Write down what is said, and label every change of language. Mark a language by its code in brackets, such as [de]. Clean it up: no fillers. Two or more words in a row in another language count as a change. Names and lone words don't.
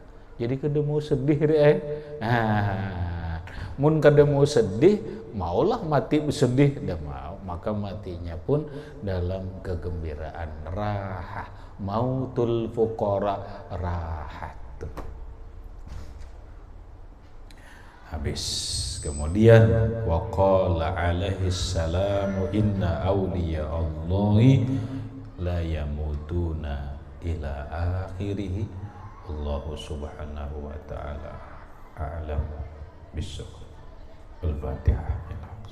[bjn] Jadi kada mau sedih mun kada mau sedih, maulah mati sedih, dah mau. Maka matinya pun dalam kegembiraan, rahah. [ar] موت الفقراء راحة. [bjn] Habis. [ar] Kemudian وقال عليه السلام إن أولياء الله لا يموتون إلى آخره. الله سبحانه وتعالى أعلم بالصواب. Al-Fatihah.